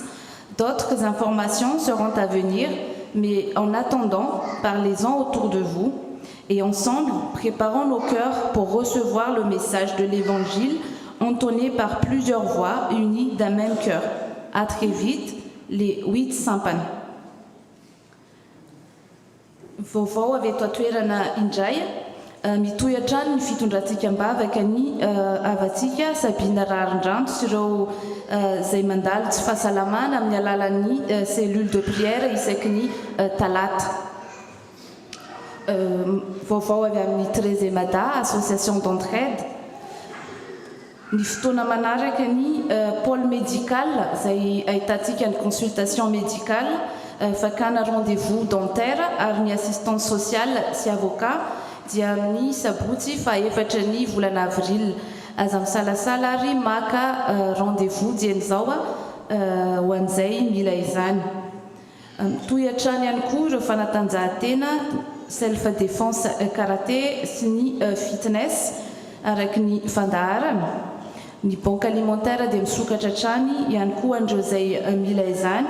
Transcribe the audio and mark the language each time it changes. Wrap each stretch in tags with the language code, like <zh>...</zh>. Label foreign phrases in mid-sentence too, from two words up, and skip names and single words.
<fr>D'autres informations seront à venir, mais en attendant, parlez-en autour de vous et ensemble, préparons nos cœurs pour recevoir le message de l'Évangile entonné par plusieurs voix unies d'un même cœur. À très vite, les 8 Sampana.</fr> <mg>Vaovao avy eto atoerana indray mitohatra ny fitondrantsika mbavaka ny avatsika Sabina Rarindranto sy ireo izay mandalo tsy fahasalamana amin'ny alalan'ny</mg> <fr>cellule de prière</fr> <mg>isaky ny talata. Vaovao avy amin'ny Trézemada, association d'entraide. Ny fotoana manaraka ny</mg> <fr>pôle médical</fr> <mg>izay ahitantsika ny</mg> <fr>consultation médicale,</fr> <mg>fakana</mg> <fr>rendez-vous dentaire</fr> <mg>ary ny</mg> <fr>assistance sociale</fr> <mg>sy avocat dia amin'ny sabotsy faha-efatra ny volana avril. Aza misalasala ary maka rendez-vous dian'izao ho an'izay mila izany. Toy hatrany ihany koa ireo fanatanjahantena,</mg> <fr>self défense karaté</fr> <mg>sy ny fitness araky ny fandaharana. Ny</mg> <fr>banque alimentaire</fr> <mg>dia misokatra hatrany ihany koa andreo izay mila izany.</mg>